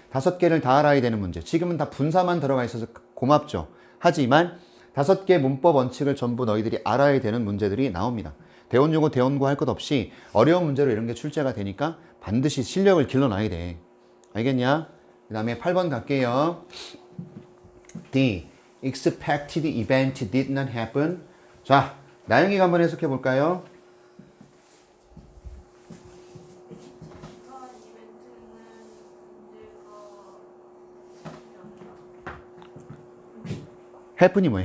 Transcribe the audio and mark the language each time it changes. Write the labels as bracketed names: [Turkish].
[Korean] 5개를 다 알아야 되는 문제. 지금은 다 분사만 들어가 있어서 고맙죠. 하지만 5개 문법 원칙을 전부 너희들이 알아야 되는 문제들이 나옵니다. 대원요고 대원고 할 것 없이 어려운 문제로 이런 게 출제가 되니까 반드시 실력을 길러놔야 돼. 알겠냐? 그 다음에 8번 갈게요. [English] The expected event did not happen. [Korean] 자, 나영이가 한번 해석해 볼까요? happen이 뭐예요?